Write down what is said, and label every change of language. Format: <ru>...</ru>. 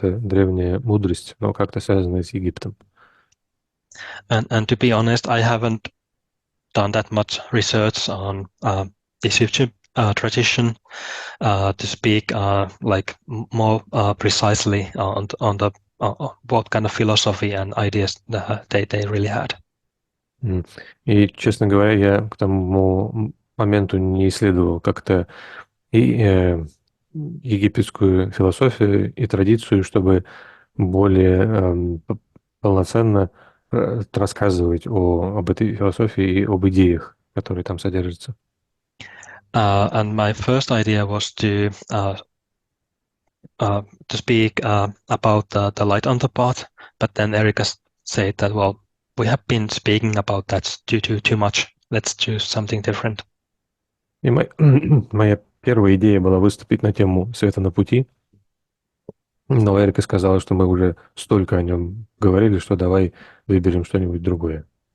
<ru>Это древняя мудрость, но как-то связанная с Египтом.</ru> <en>And to be honest, I haven't done that much research on Egyptian tradition to speak more precisely on the what kind of philosophy and ideas they really had.</en> <ru>И, честно говоря, я к тому моменту не исследовал как-то и египетскую философию и традицию, чтобы более полноценно рассказывать об этой философии и об идеях, которые там содержатся.</ru> <en>And my first idea was to speak about the light on the path, but then Erika said that, well, we have been speaking about that too much. Let's choose something different.</en> <ru>И моя первая идея была выступить на тему света на пути, но Эрика сказала, что мы уже столько о нем говорили, что давай выберем что-нибудь другое.</ru>